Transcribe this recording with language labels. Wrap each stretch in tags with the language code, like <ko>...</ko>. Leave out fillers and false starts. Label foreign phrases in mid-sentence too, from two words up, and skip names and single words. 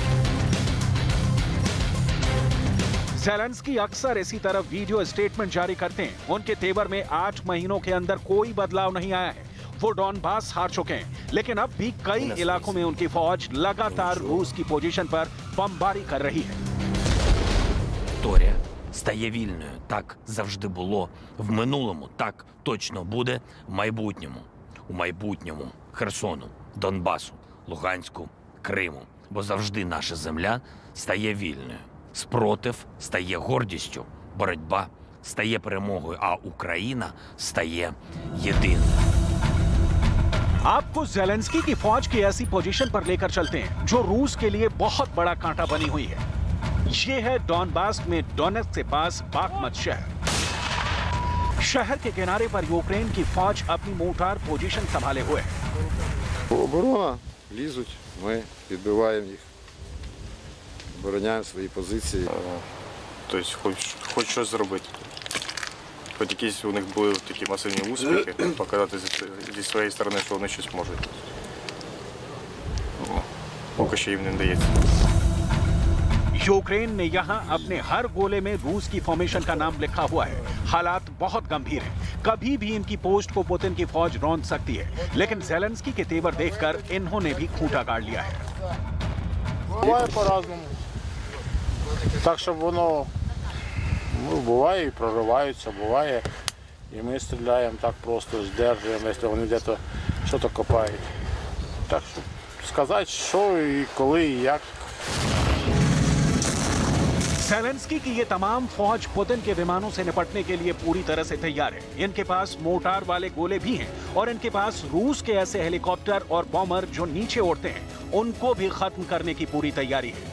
<hi>ज़ेलेंस्की अक्सर इसी तरह</hi> <en>video statement</en> <hi>जारी करते हैं। उनके तेवर में 8 महीनों के अंदर कोई बदलाव नहीं आया है। वो डॉनबास हार चुके हैं, लेकिन अब भी कई इलाकों में उनकी फौज लगातार रूस की पोजीशन पर बमबारी कर रही है।</hi> <uk>Торія стає вільною. Так завжди було в минулому, так точно буде в майбутньому. У майбутньому Херсону, Донбасу, Луганську, Криму. Бо завжди наша земля стає вільною. Спротив стає гордістю, боротьба стає перемогою, а Україна стає єдиною.</uk> <hi>आपको ज़ेलेंस्की की फौज की ऐसी पोजीशन पर लेकर चलते हैं जो रूस के लिए बहुत बड़ा कांटा बनी हुई है। ये है डॉनबास में डोनेट्स्क के पास बाखमत शहर। शहर के किनारे पर यूक्रेन की फौज अपनी</hi> <en>mortar position</en> <hi>संभाले हुए है।</hi> <uk>Оборона, лізуть, ми відбиваємо їх, обороняємо свої позиції. Тобто хоч щось зробити. Хоть якісь у них були такі масивні успіхи, показати зі своєї сторони, що вони щось можуть. Поки що їм не вдається.</uk> <hi>यूक्रेन ने यहां अपने हर गोले में रूस की फॉर्मेशन का नाम लिखा हुआ है। हालात बहुत गंभीर हैं। कभी भी इनकी पोस्ट को पुतिन की फौज रौंद सकती है, लेकिन ज़ेलेंस्की के तेवर देखकर इन्होंने भी खूंटा गाड़ लिया है।</hi> <uk>Буває по-разному. Так, щоб воно, буває і прориваються, буває. І ми стріляємо так просто, здержуємо, якщо вони десь щось копають. Так, щоб сказати, що і коли, і як.</uk> <hi>ज़ेलेंस्की की ये तमाम फौज पुतिन के विमानों से निपटने के लिए पूरी तरह से तैयार है। इनके पास मोर्टार वाले गोले भी हैं और इनके पास रूस के ऐसे हेलीकॉप्टर और बॉम्बर जो नीचे उड़ते हैं, उनको भी खत्म करने की पूरी तैयारी है।</hi>